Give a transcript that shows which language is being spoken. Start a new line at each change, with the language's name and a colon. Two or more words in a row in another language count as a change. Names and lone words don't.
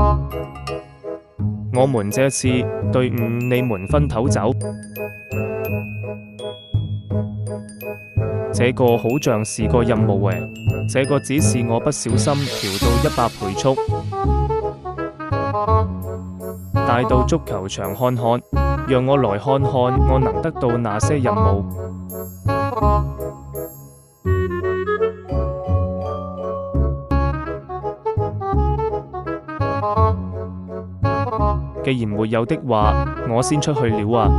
Chinese: 我們這次隊伍，你們分頭走。這個好像是個任務誒，這個只是我不小心調到100倍速，帶到足球場看看，讓我來看看我能得到哪些任務。既然沒有的話，我先出去了啊！